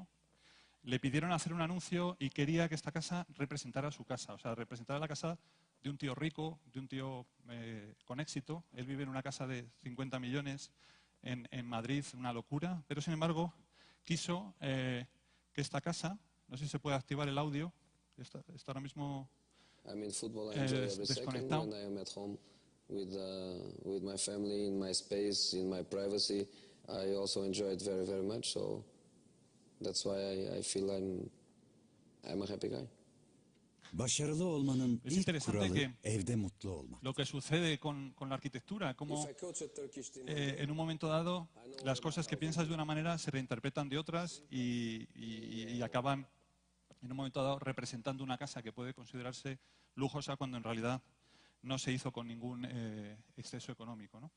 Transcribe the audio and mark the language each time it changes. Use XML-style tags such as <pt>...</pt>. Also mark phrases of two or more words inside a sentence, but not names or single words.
<es>Le pidieron hacer un anuncio y quería que esta casa representara su casa, o sea, representara la casa de un tío rico, de un tío con éxito. Él vive en una casa de 50 millones en Madrid, una locura, pero sin embargo quiso que esta casa, no sé si se puede activar el audio, está ahora mismo desconectado.</es> <en>With my family, in my space, in my privacy, I also enjoy it very, very much. So that's why I feel I'm a happy guy.</en> <tr>Başarılı olmanın</tr> <es>Es</es> <tr>ilk</tr> <es>interesante</es> <tr>kuralı</tr> <es>que</es> <tr>evde mutlu olmak.</tr> <es>lo que sucede con la arquitectura, como en un momento dado las cosas que piensas de una manera se reinterpretan de otras y acaban en un momento dado representando una casa que puede considerarse lujosa cuando en realidad no se hizo con ningún exceso económico, ¿no?</es>